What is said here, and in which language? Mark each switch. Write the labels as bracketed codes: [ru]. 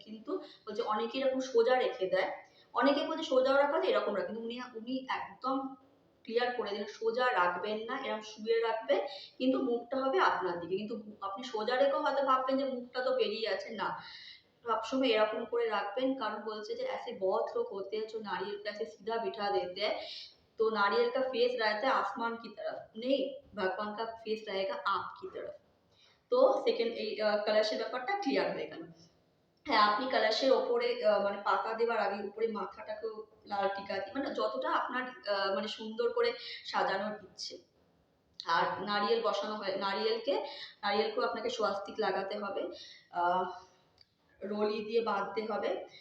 [bn] কিন্তু বলছে অনেকে এরকম সোজা রেখে দেয়, অনেকে বলছে সোজাও রাখা যায় এরকম রাখে, কিন্তু উনি একদম ক্লিয়ার করে দিলেন সোজা রাখবেন না, এরকম শুয়ে রাখবে, কিন্তু মুখটা হবে আপনার দিকে। কিন্তু আপনি সোজা রেখেও হয়তো ভাববেন যে মুখটা তো বেরিয়ে আছে, না, সবসময় एरकम করে রাখবেন। কারণ বলছে যে [hi] ऐसे बहुत लोग होते हैं जो नारियल को ऐसे सीधा बिठा देते हैं, तो नारियल का फेस रहता है आसमान की तरफ, नहीं, भगवान का फेस रहेगा आपकी तरफ। [bn] তো সেকেন্ড এই কলসের ব্যাপারটা ক্লিয়ার হয়ে গেল। হ্যাঁ, আপনি কলসের ওপরে মানে পাতা দেওয়ার আগে উপরে মাথাটাকেও লাল টিকা দিয়ে মানে যতটা আপনার মানে সুন্দর করে সাজানোর ইচ্ছে। আর নারিয়েল বসানো হয়, নারিয়েলকেও আপনাকে স্বস্তিক লাগাতে হবে, আহ রলি দিয়ে বাঁধতে হবে।